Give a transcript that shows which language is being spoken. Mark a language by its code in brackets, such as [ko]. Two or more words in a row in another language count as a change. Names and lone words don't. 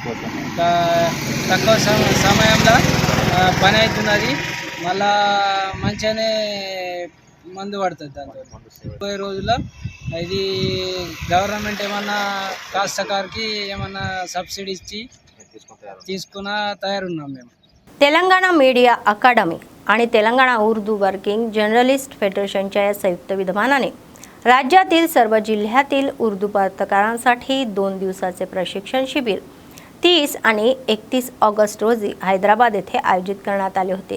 [te] తక్కువ సమయంలో పని అవుతున్నది, మళ్ళా మంచిగానే మందు పడుతుంది. దాంతో 30 రోజుల్లో ఇది గవర్నమెంట్ ఏమన్నా కాస్తకారికి ఏమన్నా సబ్సిడీ ఇచ్చి తీసుకున్న तयारुన్నాం మేము. [mr] तेलंगणा मीडिया अकादमी आणि तेलंगणा उर्दू वर्किंग जर्नलिस्ट फेडरेशनच्या या संयुक्त विद्यमानाने राज्यातील सर्व जिल्ह्यातील उर्दू पत्रकारांसाठी 2 दिवसाचे प्रशिक्षण शिबिर 30 आणि 31 ऑगस्ट रोजी हैदराबाद येथे आयोजित करण्यात आले होते.